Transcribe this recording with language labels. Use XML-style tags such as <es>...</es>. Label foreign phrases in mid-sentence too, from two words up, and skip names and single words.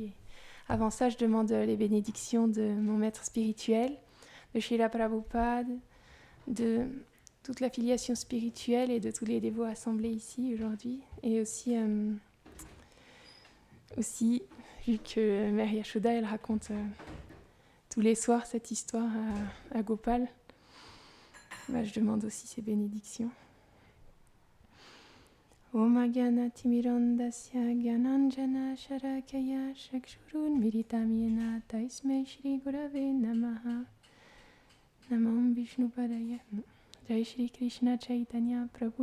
<fr>Et avant ça, je demande les bénédictions de mon maître spirituel, de Srila Prabhupada, de toute l'affiliation spirituelle et de tous les dévots assemblés ici aujourd'hui. Et aussi, vu que Mère Yashoda, elle raconte tous les soirs cette histoire à Gopal, je demande aussi ses bénédictions.</fr> <sa>ॐ ज्ञानतिमिरान्धस्य ज्ञानाञ्जन शलाकया चक्षुरुन् मीलितं येन तस्मै श्री गुरवे नमः नमं विष्णुपादाय जय श्री कृष्ण चैतन्य प्रभु</sa>